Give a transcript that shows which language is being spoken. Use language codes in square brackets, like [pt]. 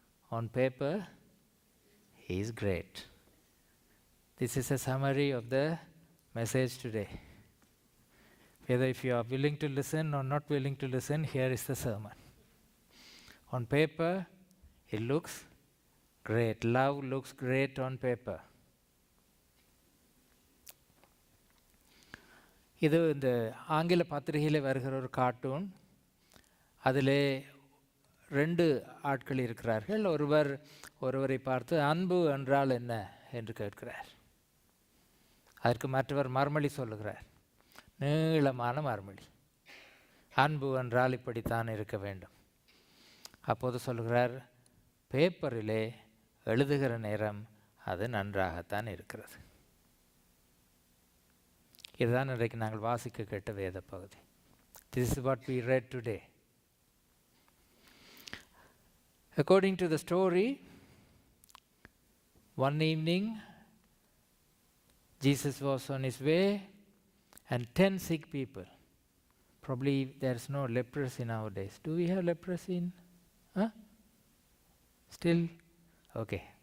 [en] On paper, he is great. This is a summary of the message today. Whether if you are willing to listen or not willing to listen, here is the sermon. On paper, it looks great. Love looks great on paper. [ta] இது இந்த ஆங்கில பத்திரிகையில் வருகிற ஒரு cartoon. அதில் 2 ஆட்கள் இருக்கிறார்கள். ஒருவரை பார்த்து அன்பு என்றால் என்ன என்று கேட்கிறார். அதற்கு மற்றவர் மறுமொழி சொல்லுகிறார், நீளமான மறுமொழி. அன்பு என்றால் இப்படித்தான் இருக்க வேண்டும். அப்போது சொல்லுகிறார், பேப்பரிலே எழுதுகிற நேரம் அது நன்றாகத்தான் இருக்கிறது. இதுதான் இன்றைக்கு நாங்கள் வாசிக்க கேட்ட வேத பகுதி. [en] This is what we read today. According to the story, one evening Jesus was on his way and 10 sick people. Probably there's no leprosy nowadays. Do we have leprosy in? Still? Okay.